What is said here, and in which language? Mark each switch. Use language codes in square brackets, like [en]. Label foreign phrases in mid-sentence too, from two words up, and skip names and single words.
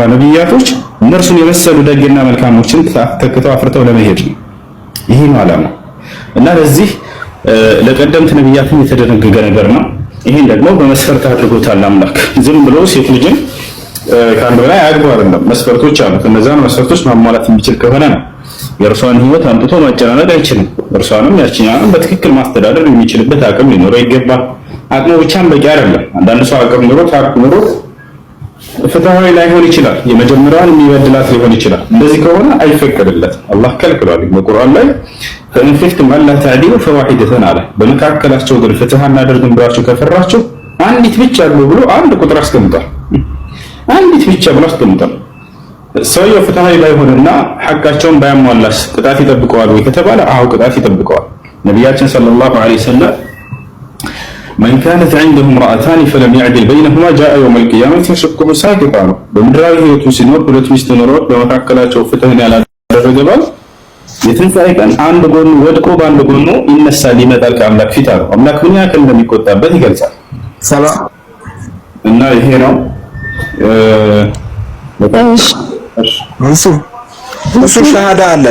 [am] ነብያቶች እነርሱን የመሰሉ ደግና መልካሞችን ተክተው አፍርተው ለመሄድ ነው። ይሄ ነው ዓላማው እና ለዚህ ለቀደምት ነብያትም የተደነገገ ነገር ነው። ይሄን ደግሞ በመስፈርት አድርጎታል አምላክ። ዝም ብሎ ሴት ልጅን ከአንድ በላይ አያግባ አይደለም፣ መስፈርቶች አሉት። እነዛን መስፈርቶች ማሟላት የሚችል ከሆነ ነው የእርሷን ህይወት አምጥቶ ማጨናነቅ አይችልም። እርሷንም ያቺኛንም በትክክል ማስተዳደር የሚችልበት አቅም ሊኖረው ይገባል። አቅሙ ብቻም በቂ አይደለም። አንዳንድ ሰው አቅም ኑሮት ፍትሃዊ ላይሆን ይችላል። የመጀመሪያውን የሚበድላት ሊሆን ይችላል። እንደዚህ ከሆነ አይፈቀድለትም። አላህ ከልክሏል በቁርአን ላይ [ar] فإن خفتم ألا تعدلوا فواحدة [am] አለ። በመካከላቸው ግን ፍትህ እናደርግም ብላችሁ ከፈራችሁ አንዲት ብቻ አድርጉ ብሎ አንድ ቁጥር አስቀምጧል። አንዲት ብቻ ብሎ አስቀምጧል። ሰውየው ፍትሃዊ ባይሆንና ሐቃቸውን ባያሟላስ ቅጣት ይጠብቀዋል ወይ ከተባለ አዎ ቅጣት ይጠብቀዋል። ነቢያችን [ar] صلى الله عليه وسلم من كانت عنده امرأتان فلم يعدل بينهما جاء يوم القيامة يشقه ساقطا [am] ነው። በምድራዊ ህይወቱ ሲኖር ሁለት ሚስት ኖሮት በመካከላቸው ፍትህን ያላደረገ ባል የትንሣኤ ቀን አንድ ጎኑ ወድቆ በአንድ ጎኑ ይነሳል ይመጣል ከአምላክ ፊት አለው። አምላክ ምን ያክል እንደሚቆጣበት ይገልጻል። ሰላም እና ይሄ ነው እሱ ሸሃዳ አለን።